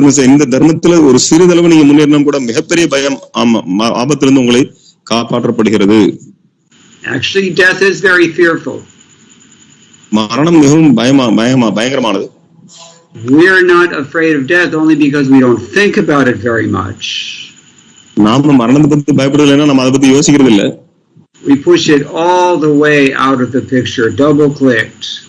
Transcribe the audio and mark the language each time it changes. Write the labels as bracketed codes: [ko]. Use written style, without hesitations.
[ta] இந்த தர்மத்துல ஒரு சிறிதளவு நீங்க முன்னேறினா கூட மிகப்பெரிய பயம் ஆபத்திலிருந்து உங்களை காப்பாற்றப்படுகிறது. [en] Actually, death is very fearful. [ta] மரணம் மிகவும் பயங்கரமானது. [en] We are not afraid of death only because we don't think about it very much. [ta] நாம மரணத்தை பத்தி பயப்படுறதுன்னா நம்ம அதை பத்தி யோசிக்கிறது இல்ல. [en] We push it all the way out of the picture, double clicked.